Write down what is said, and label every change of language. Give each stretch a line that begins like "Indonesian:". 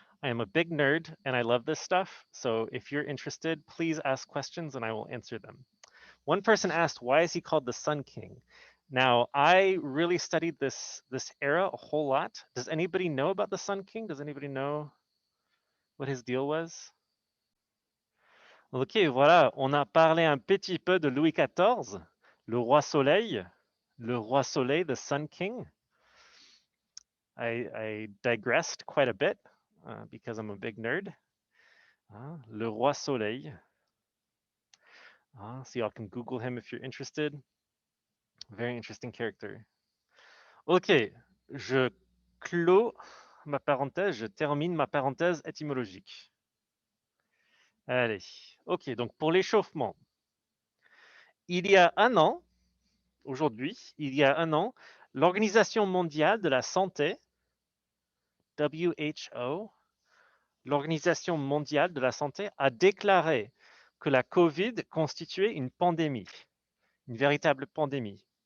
English: I am a big nerd and I love this stuff. So if you're interested, please ask questions and I will answer them. One person asked, why is he called the Sun King? Now, I really studied this era a whole lot. Does anybody know about the Sun King? Does anybody know what his deal was?
French: Ok, voilà, on a parlé un petit peu de Louis XIV, le roi soleil,
English: the Sun King. I digressed quite a bit because I'm a big nerd.
French: Le roi soleil.
English: So y'all can Google him if you're interested. Very interesting character.
French: Ok, je clôt ma parenthèse, je termine ma parenthèse étymologique. Allez, ok, donc pour l'échauffement, il y a un an, aujourd'hui, il y a un an, l'Organisation mondiale de la santé, WHO, l'Organisation mondiale de la santé a déclaré que la COVID constituait une pandémie, une véritable pandémie.